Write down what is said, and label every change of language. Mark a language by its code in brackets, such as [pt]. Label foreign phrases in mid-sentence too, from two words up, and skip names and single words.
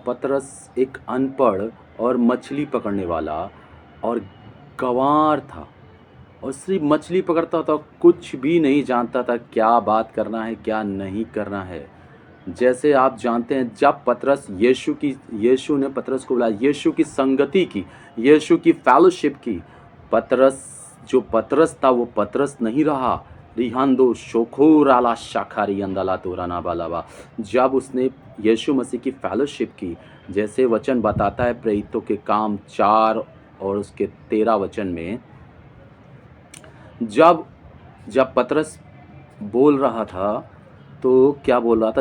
[hi] पतरस एक अनपढ़ और मछली पकड़ने वाला और गंवार था, और सिर्फ मछली पकड़ता था, कुछ भी नहीं जानता था क्या बात करना है, क्या नहीं करना है। जैसे आप जानते हैं, जब यीशु ने पतरस को बुलाया, यीशु की संगति की, यीशु की फेलोशिप की, जो पतरस था वो पतरस नहीं रहा। रिहांदो शोखोराला शाखारी अंदला तोराना बालावा। जब उसने यीशु मसीह की फेलोशिप की, जैसे वचन बताता है प्रेरितों के काम 4 और उसके 13 वचन में, जब पतरस बोल रहा था तो क्या बोल रहा था?